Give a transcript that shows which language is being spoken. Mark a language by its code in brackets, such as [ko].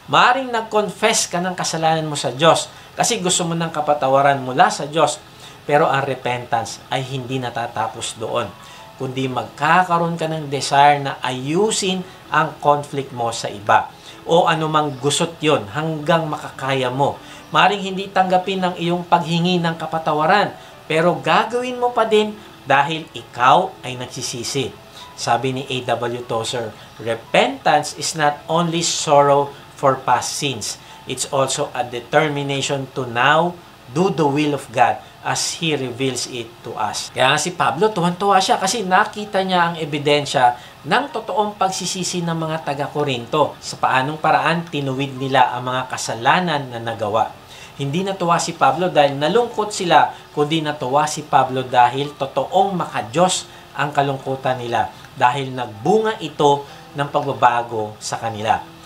[tl] Maaring nag-confess ka ng kasalanan mo sa Diyos kasi gusto mo ng kapatawaran mula sa Diyos, pero ang repentance ay hindi natatapos doon, kundi magkakaroon ka ng desire na ayusin ang conflict mo sa iba o anumang gusot yon hanggang makakaya mo. Maring hindi tanggapin ng iyong paghingi ng kapatawaran, pero gagawin mo pa din dahil ikaw ay nagsisisi. Sabi ni A.W. [en] Tozer, repentance is not only sorrow for past sins, it's also a determination to now do the will of God as He reveals it to us. [tl] Kaya si Pablo, tuwan-tuwa siya kasi nakita niya ang ebidensya ng totoong pagsisisi ng mga taga-Korinto sa paanong paraan tinuwid nila ang mga kasalanan na nagawa. Hindi natuwa si Pablo dahil nalungkot sila, kundi natuwa si Pablo dahil totoong makadiyos ang kalungkutan nila dahil nagbunga ito ng pagbabago sa kanila.